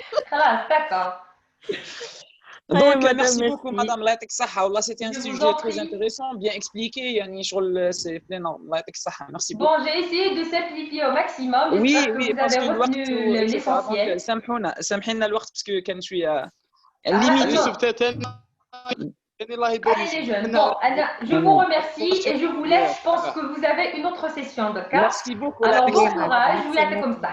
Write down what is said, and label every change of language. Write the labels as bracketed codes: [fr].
[ar] خلاص [fr] d'accord. Donc merci beaucoup madame [ar] الله يعطيك الصحة والله [fr] c'était un sujet très intéressant bien expliqué [ar] يعني شغل [fr] c'est plein [ar] الله يعطيك الصحة [fr] merci beaucoup. Bon j'ai essayé de simplifier au maximum. Oui parce que vous avez retenu l'essentiel. [ar] سامحينا الوقت [fr] parce que [ar] كان شوية [fr] limité. Allez les jeunes, bon, je vous remercie et je vous laisse, je pense que vous avez une autre session de cas. Merci beaucoup. Alors bon courage, vous y allez comme ça.